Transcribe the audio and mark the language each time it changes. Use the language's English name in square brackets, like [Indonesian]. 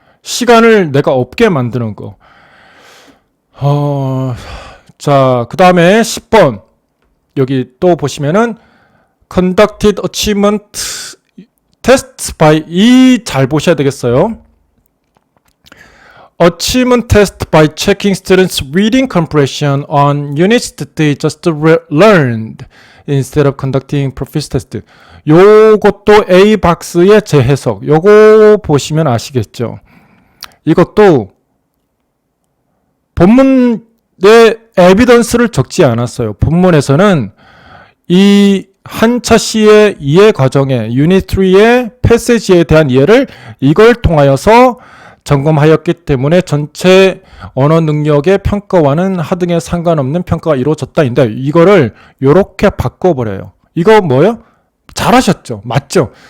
[Korean] 시간을 내가 없게 만드는 거. 자, 그 다음에 10번. 여기 또 보시면은 [English] conducted achievement test by [Korean] 이 잘 보셔야 되겠어요. [English] achievement test by checking students reading comprehension on units that they just learned instead of conducting proficiency test. [Korean] 요것도 A 박스의 재해석. 요거 보시면 아시겠죠. 이것도 본문에 에비던스를 적지 않았어요. 본문에서는 이 한차시의 이해 과정에 유닛 3의 패시지에 대한 이해를 이걸 통하여서 점검하였기 때문에 전체 언어 능력의 평가와는 하등에 상관없는 평가가 이루어졌다인데 이거를 요렇게 바꿔버려요. 이거 뭐예요? 잘하셨죠? 맞죠?